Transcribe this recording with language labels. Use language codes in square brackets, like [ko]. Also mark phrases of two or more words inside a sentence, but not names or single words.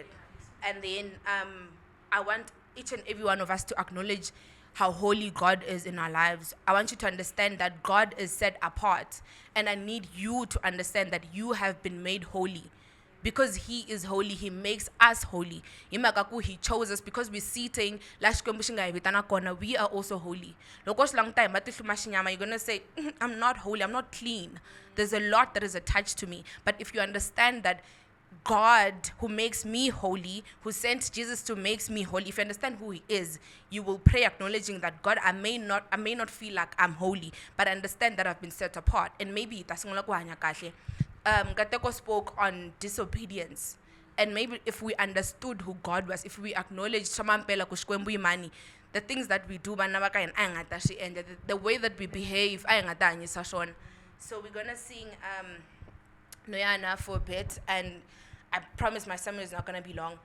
[en] And then I want each and every one of us to acknowledge how holy God is in our lives. I want you to understand that God is set apart. And I need you to understand that you have been made holy. because he is holy, he makes us holy. [ts] Hi mhaka ku [en] he chose us because we're sitting [ts] la Xikwembu xi nga hi vitana kona, [en] we are also holy. [ts] Loko swi languta hi matihluma xinyama, [en] you're gonna say, I'm not holy, I'm not clean. There's a lot that is attached to me. But if you understand that God, who makes me holy, who sent Jesus to make me holy, if you understand who he is, you will pray acknowledging that God, I may not feel like I'm holy, but I understand that I've been set apart. And maybe [ts] tasungula ku hanya kahle. [en] Kateko spoke on disobedience. And maybe if we understood who God was, if we acknowledged [ts] Shamampela ku Xikwembu imani, [en] the things that we do, the way that we behave, so we're gonna sing Noyana for a bit, and I promise my sermon is not gonna be long.